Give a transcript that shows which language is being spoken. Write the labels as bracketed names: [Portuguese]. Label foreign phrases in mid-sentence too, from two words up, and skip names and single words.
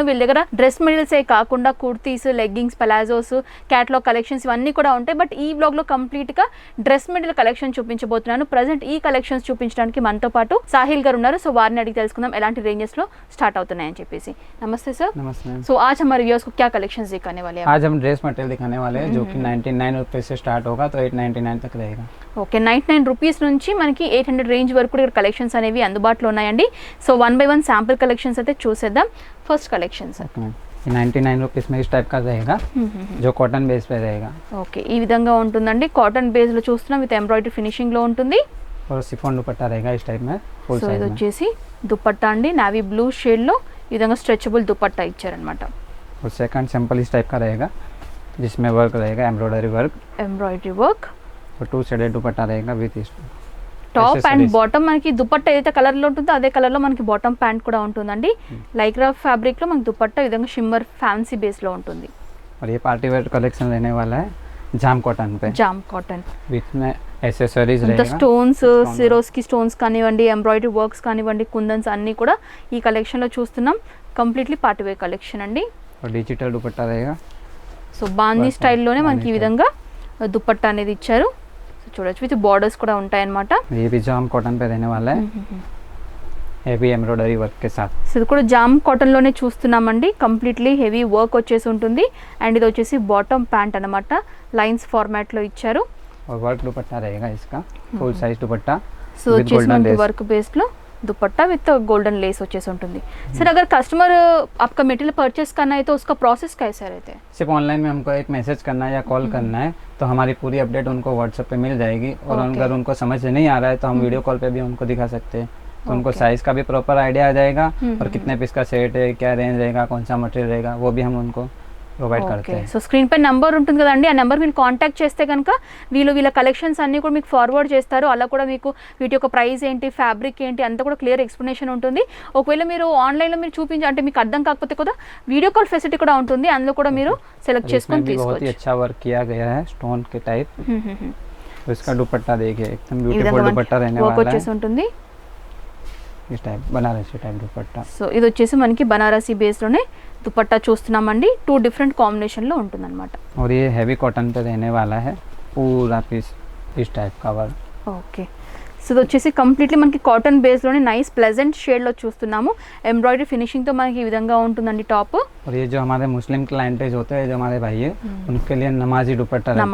[Telugu] వీళ్ళ దగ్గర [English] dress materials [Telugu] ఏ కాకుండా [English] kurtis, leggings, palazzos, catalogue collections [Telugu] ఇవన్నీ కూడా ఉంటాయి. బట్ ఈ బ్లాగ్ లో కంప్లీట్ గా [English] dress material collection [Telugu] చూపించబోతున్నాను. ప్రజెంట్ ఈ కలెక్షన్స్ చూపించడానికి మనతో పాటు సాహిల్ గారు ఉన్నారు. సో వారిని అడిగి తెలుసుకుందాం ఎలాంటి రేంజెస్ లో స్టార్ట్ అవుతున్నాయని చెప్పేసి. నమస్తే సార్. [Hindi] नमस्ते. సో आज हमारे व्यूअर्स को क्या कलेक्शंस दिखाने वाले हैं? आज हम [English] dress material [Hindi] दिखाने वाले हैं जो कि 99 रुपए से स्टार्ट होगा तो 899 तक रहेगा. [Telugu] ఓకే, 99 రూపీస్ నుంచి మనకి 800 రేంజ్ వరకు కూడా కలెక్షన్స్ అనేవి అందుబాటులో ఉన్నాయండి. సో 1 by 1 [English] sample collections [Telugu] అయితే చూసేద్దాం. [English] first collections [Hindi] 99 रुपीस में इस टाइप का रहेगा जो [English] cotton base [Hindi] पे रहेगा. [Telugu] ఓకే, ఈ విధంగా ఉంటుందండి. [English] cotton base [Telugu] లో చూస్తున్నాం, [English] with embroidery finishing [Telugu] లో ఉంటుంది. [Hindi] और शिफॉन दुपट्टा रहेगा इस टाइप में फुल [Telugu] సో [Hindi] साइज [Telugu] ఇది [Hindi] में. [Telugu] వచ్చేసి దుపట్టా అండి, [English] navy blue shade [Telugu] లో ఈ విధంగా స్ట్రెచబుల్ దుపట్టా ఇచ్చారనమాట. [Hindi] और सेकंड सिंपल इस टाइप का रहेगा जिसमें वर्क रहेगा [English] embroidery work [Hindi] और 2 शेडेड दुपट्टा रहेगा विद [English] top and bottom. [Telugu] మనకి దుపట్టా ఏదైతే కలర్ లో ఉంటుందో అదే కలర్ లో మనకి [English] bottom pant [Telugu] కూడా ఉంటుందండి. [English] Lycra fabric [Telugu] లో మనకి దుపట్టా ఈ విధంగా [English] shimmer fancy base [Telugu] లో ఉంటుంది. [Hindi] और ये [English] party wear collection [Hindi] रहने वाला है [English] jam cotton [Hindi] पे. [English] jam cotton [Hindi] विथ में एक्सेसरीज [Telugu] అంత [Hindi] रहेगा. [Telugu] స్టోన్స్, సిరోస్ కి స్టోన్స్ కానివ్వండి, [English] embroidery works [Telugu] కానివ్వండి, కుందన్స్ అన్ని కూడా ఈ కలెక్షన్ లో చూస్తున్నాం. [English] completely party wear collection [Telugu] అండి. [Hindi] और डिजिटल दुपट्टा रहेगा. [Telugu] సో బాందీ స్టైల్లోనే మనకి ఈ విధంగా దుపట్టా అనేది ఇచ్చారు. సో చూడొచ్చు, [English] with borders [Telugu] కూడా ఉంటాయన్నమాట. [Hindi] ये भी [English] jam cotton [Hindi] पे रहने वाला है [English] heavy embroidery work [Hindi] के साथ. [Telugu] సో ఇది కూడా [English] jam cotton [Telugu] లోనే చూస్తున్నామండి. [English] completely heavy work [Telugu] వచ్చేసి ఉంటుంది. అండ్ ఇది వచ్చేసి [English] bottom pant [Telugu] అన్నమాట, [English] lines format [Telugu] లో ఇచ్చారు. [Hindi] और वर्क दुपट्टा रहेगा इसका [English] full size [Hindi] दुपट्टा. [Telugu] సో వచ్చేసి మనకి [English] work base [Telugu] లో दुपट्टा [English] with golden lace [Telugu] వచ్చేసి ఉంటుంది. [Hindi] सर अगर कस्टमर आपका [English] material purchase [Hindi] करना है तो उसका प्रोसेस कैसा रहता है? सिर्फ ऑनलाइन में हमको एक मैसेज करना है या कॉल करना है तो हमारी पूरी अपडेट उनको व्हाट्सएप पे मिल जाएगी. और अगर उनको समझ नहीं आ रहा है तो हम [English] video call [Hindi] पे भी उनको दिखा सकते हैं. तो उनको साइज का भी [English] proper idea [Hindi] आ जाएगा और कितने पीस का सेट है, क्या रेंज रहेगा, कौन सा मटेरियल रहेगा, वो भी हम उनको ప్రొవైడ్ करते हैं. [Telugu] సో స్క్రీన్ పై నంబర్ ఉంటుంది కదండి, ఆ నెంబర్ మీరు కాంటాక్ట్ చేస్తే కనుక వీళ్ళ కలెక్షన్స్ అన్ని కూడా మీకు ఫార్వర్డ్ చేస్తారు. అలా కూడా మీకు వీటి యొక్క ప్రైస్ ఏంటి, ఫ్యాబ్రిక్ ఏంటి అంతా కూడా [English] clear explanation [Telugu] ఉంటుంది. ఒకవేళ మీరు ఆన్లైన్లో మీరు అంటే మీకు అర్థం కాకపోతే కూడా [English] video call facility [Telugu] కూడా ఉంటుంది. అందులో కూడా మీరు సెలెక్ట్ చేసుకొని తీసుకోవచ్చు. [Hindi] बहुत ही अच्छा वर्क किया गया है स्टोन के टाइप. इसका दुपट्टा देखिए एकदम ब्यूटीफुल दुपट्टा रहने वाला है. [Telugu] వచ్చేసి ఉంటుంది [Hindi] इस टाइप बनारसी टाइप दुपट्टा. [Telugu] సో ఇది వచ్చేసి మనకి బనారసి బేస్ లోనే दुपट्टा చూస్తున్నామండి. 2 [English] different combination [Telugu] లో ఉంటుందన్నమాట. [Hindi] और ये [English] heavy cotton [Hindi] पे रहने वाला है पूरा पीस इस टाइप का वर्क. [Telugu] ఓకే, సో ఇది వచ్చేసి కంప్లీట్లీ మనకి [English] cotton base [Telugu] లోనే [English] nice pleasant shade [Telugu] లో చూస్తున్నాము. [English] embroidery finishing [Telugu] తో మనకి ఈ విధంగా ఉంటుందండి టాప్. [Hindi] और ये जो हमारे [English] Muslim clientele [Hindi] होते हैं जो हमारे भाई है उनके लिए नमाजी दुपट्टा रहता है.